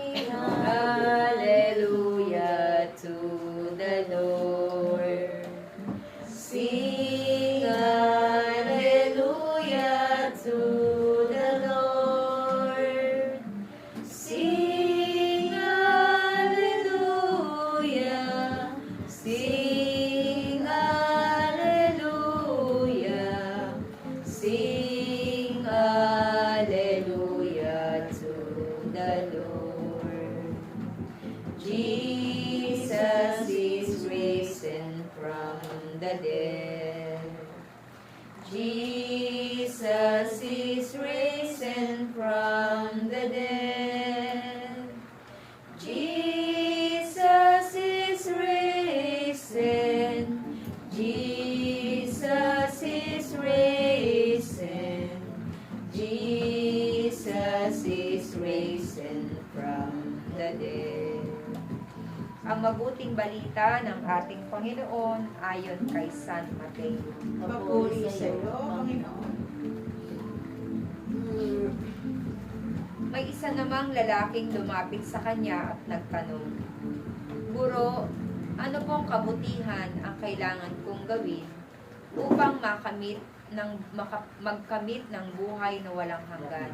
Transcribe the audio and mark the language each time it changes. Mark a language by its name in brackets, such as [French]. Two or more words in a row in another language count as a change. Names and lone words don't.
[English] Hallelujah to the Lord. Sing hallelujah to the Lord. Sing hallelujah. Sing hallelujah. Sing hallelujah to the Lord. Jesus is risen from the dead. Jesus is risen from the dead. Jesus is risen. Jesus is risen. Jesus is risen from the dead. [Filipino] Ang mabuting balita ng ating Panginoon ayon kay San Mateo. Papuri sa iyo, Panginoon. May isa namang lalaking lumapit sa kanya at nagtanong, Guro, ano pong kabutihan ang kailangan kong gawin upang magkamit ng buhay na walang hanggan?